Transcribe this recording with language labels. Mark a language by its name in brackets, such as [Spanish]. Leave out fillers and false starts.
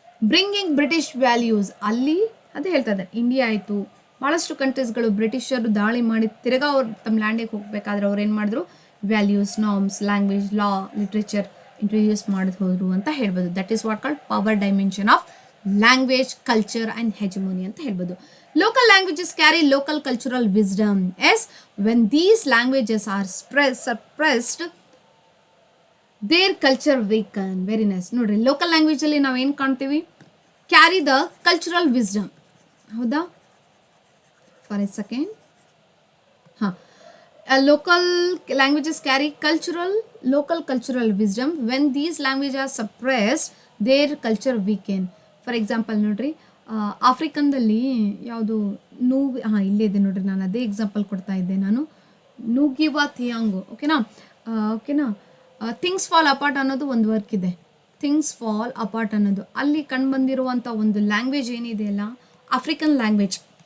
[Kannada] Bringing British values, ಅಲ್ಲಿ ಅದೇ ಹೇಳ್ತಾ ಇದ್ದಾರೆ, ಇಂಡಿಯಾ ಆಯಿತು, ಭಾಳಷ್ಟು ಕಂಟ್ರೀಸ್ಗಳು ಬ್ರಿಟಿಷರು ದಾಳಿ ಮಾಡಿ ತಿರ್ಗಾ ಅವ್ರು ತಮ್ಮ ಲ್ಯಾಂಡಿಗೆ ಹೋಗಬೇಕಾದ್ರೆ ಅವ್ರು ಏನು ಮಾಡಿದ್ರು, ವ್ಯಾಲ್ಯೂಸ್, ನಾರ್ಮ್ಸ್, ಲ್ಯಾಂಗ್ವೇಜ್, ಲಾ, ಲಿಟ್ರೇಚರ್ ಇಂಟ್ರೊಡ್ಯೂಸ್ ಹೋದ್ರು ಅಂತ ಹೇಳ್ಬೋದು. [English] that is what called power dimension of language, culture and hegemony [Kannada] ಅಂತ ಹೇಳ್ಬೋದು. [English] Local languages carry local cultural wisdom. Yes, when these languages are suppressed, their culture weaken. Very nice. [Kannada] ನೋಡ್ರಿ, local ಲ್ಯಾಂಗ್ವೇಜಲ್ಲಿ ನಾವು ಏನು ಕಾಣ್ತೀವಿ? [English] Carry the cultural wisdom. ಹೌದಾ? For a second. ಹಾಂ, local languages carry local cultural wisdom. When these languages are suppressed, their culture weaken. [Kannada] For example ನೋಡ್ರಿ, ಆಫ್ರಿಕನ್ದಲ್ಲಿ ಯಾವುದು ಇಲ್ಲೇ ಇದೆ ನೋಡ್ರಿ, ನಾನು ಅದೇ ಎಕ್ಸಾಂಪಲ್ ಕೊಡ್ತಾ ಇದ್ದೆ ನಾನು. ನೂಗಿವಾ ಥಿಯಾಂಗು, ಓಕೆನಾ. ಥಿಂಗ್ಸ್ ಫಾಲ್ ಅಪಾರ್ಟ್ ಅನ್ನೋದು ಒಂದು ವರ್ಕ್ ಇದೆ. ಥಿಂಗ್ಸ್ ಫಾಲ್ ಅಪಾರ್ಟ್ ಅನ್ನೋದು ಅಲ್ಲಿ ಕಂಡು ಬಂದಿರುವಂಥ ಒಂದು ಲ್ಯಾಂಗ್ವೇಜ್ ಏನಿದೆಯಲ್ಲ, ಆಫ್ರಿಕನ್ ಲ್ಯಾಂಗ್ವೇಜ್.